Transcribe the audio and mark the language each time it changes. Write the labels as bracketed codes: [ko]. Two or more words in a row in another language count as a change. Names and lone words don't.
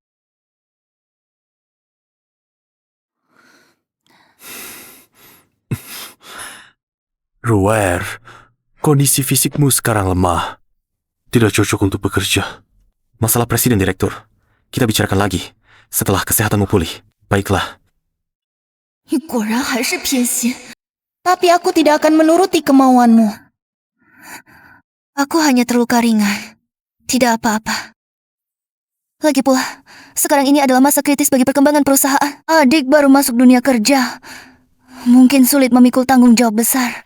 [id] Ruer, kondisi fisikmu sekarang lemah. Tidak cocok untuk bekerja. Masalah presiden direktur, kita bicarakan lagi setelah kesehatanmu pulih. Baiklah. [zh] 你果然还是偏心。 [id] Tapi aku tidak akan menuruti kemauanmu. Aku hanya terluka ringan. Tidak apa-apa. Lagi pula, sekarang ini adalah masa kritis bagi perkembangan perusahaan. Adik baru masuk dunia kerja. Mungkin sulit memikul tanggung jawab besar.